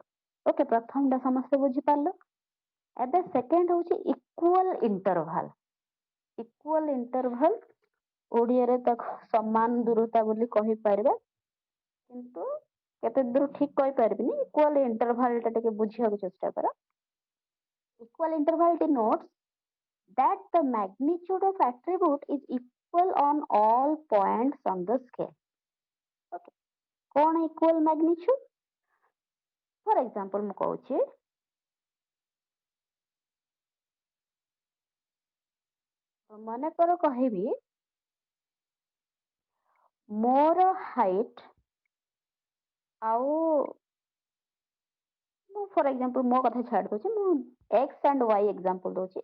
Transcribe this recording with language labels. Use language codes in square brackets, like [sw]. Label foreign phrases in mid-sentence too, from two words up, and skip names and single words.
[or] ଓକେ, ପ୍ରଥମଟା ସମସ୍ତେ ବୁଝିପାରିଲ। ଏବେ ସେକେଣ୍ଡ ହଉଛି [en] equal interval. equal interval [or] ଓଡିଆରେ ତାକୁ ସମାନ ଦୂରତା ବୋଲି କହିପାରିବା, କିନ୍ତୁ କେତେ ଦୂର ଠିକ କହିପାରିବିନି। [en] equal interval [or] ଟା ଟିକେ ବୁଝିବାକୁ ଚେଷ୍ଟା କର। [en] Equal interval denotes that the magnitude of attribute is equal on all points on the scale. Okay. कौन equal magnitude? For example [or] ମୁଁ କହୁଛି ମନେକର କହିବି ମୋର ହାଇଟ ଆଉ ମୁଁ [en] for example [or] ମୋ କଥା ଛାଡି ଦଉଛି, ମୁଁ [en] x and y example [or] ଦଉଛି।